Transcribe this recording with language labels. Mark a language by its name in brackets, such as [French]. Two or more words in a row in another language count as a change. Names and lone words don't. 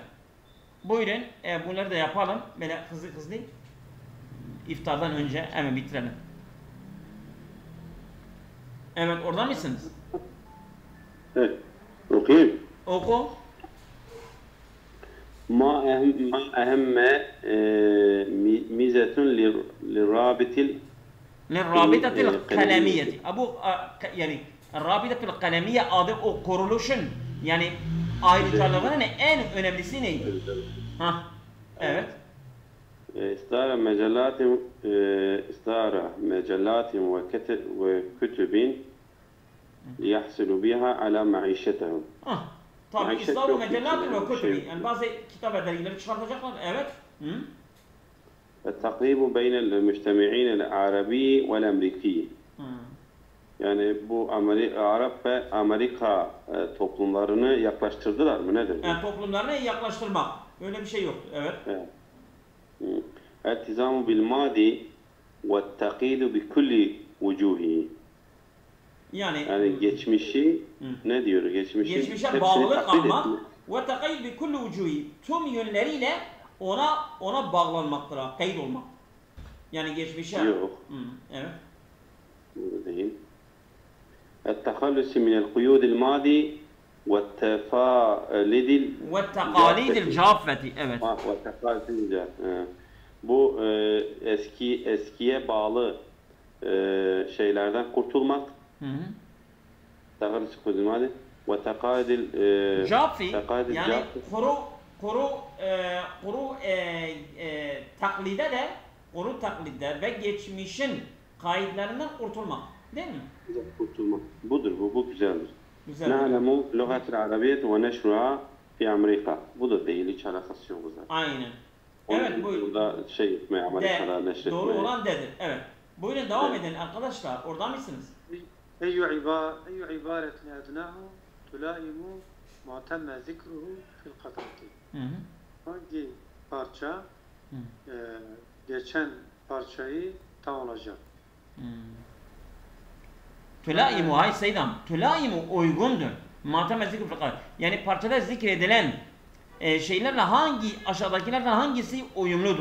[Turkish] Buyurun bunları da yapalım. Böyle hızlı iftardan önce hemen bitirelim. Evet orada mısınız? Evet. Okuyayım. Oku. [Arabic] ما أهم ميزة للرابط للرابطة القلمية. أبو [Turkish] yani [Arabic] الرابطة القلمية [Turkish] adı o kuruluşun yani ayrıcalıklarının en önemlisi ne? Ha, evet. [Arabic] إصدار مجلات وكتب ليحصلوا بها على معيشتهم. [Turkish] Tabii [Arabic] إسلام مجلات وكتب. [Turkish] Yani bazı kitap dergileri çıkartacaklar. Evet. [Arabic] التقريب بين المجتمعين العربي والأمريكي. [Turkish] Yani bu Arap ve Amerika toplumlarını yaklaştırdılar mı nedir? Yani toplumlarını yaklaştırmak. Öyle bir şey yok. Evet. [Arabic] التزام بالماضي والتقييد بكل وجوهه. [Turkish] Yani geçmişi ne diyor? Geçmişe bağlılık almak ve [Arabic] التقيد بكل وجوهه. [Turkish] Tüm yönleriyle ona bağlanmaktır. Kayıt olmak. Yani geçmişe. Yok. Evet. Burada değil. [Arabic] التخلص من القيود الماضي والتقاليد الجافة. [Turkish] Evet. Bu eskiye bağlı şeylerden kurtulmak. [Arabic] تخلص القيود الماضي وتقاليد [Turkish] Cafi yani kuru taklide ve geçmişin kayıtlarından kurtulmak. Değil mi? Kurtulmak. Budur, bu güzeldir. Güzel. [Arabic] نعلم اللغة العربية ونشرها في أمريكا. [Turkish] Bu da değil, hiç alakası yok zaten. Aynen. Evet, buyurun. Burada Amerika'da neşretmeye. Doğru olan dedir. Evet. Buyurun devam edin arkadaşlar. Orada mısınız? [Arabic] أي عبارة أدناه تلائم ما تم ذكره في القطعة. [Turkish] Hangi parça geçen parçayı tamamlayacak? Tülaimu hay seydam. Tülaimu uygundur. [Arabic] ما تم ذكر [Turkish] fakat. Yani parçada zikredilen şeylerle aşağıdakilerden hangisi uyumludur?